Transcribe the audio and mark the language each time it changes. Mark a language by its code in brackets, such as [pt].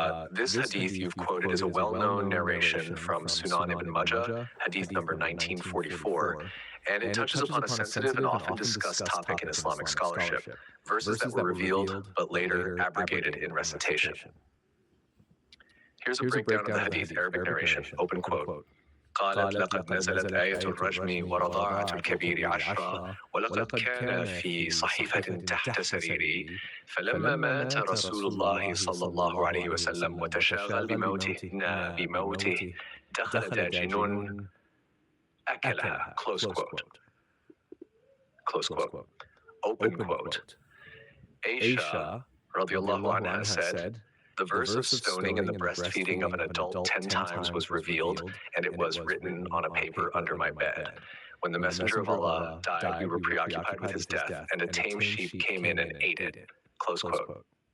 [en] This hadith you've quoted is a well-known narration from Sunan ibn Majah, hadith number 1944, and it touches upon a sensitive and often discussed topic in Islamic scholarship, verses that were revealed but later abrogated in recitation. Here's a breakdown of the hadith Arabic narration, open quote. [ar] قالت لقد نزلت آية الرجم ورضاعة الكبير 10 ولقد كان في صحيفة تحت سريري فلما مات رسول الله صلى الله عليه وسلم وتشاغل بموته دخل داجن أكلها. [en] Close quote. Close quote. Open quote. Aisha radiallahu anha said, the verse of stoning and the breastfeeding of an adult 10 times was revealed, and it was written on a paper under my bed. When the Messenger of Allah died, we were preoccupied with his death, and a tame sheep came in and ate it. Close quote.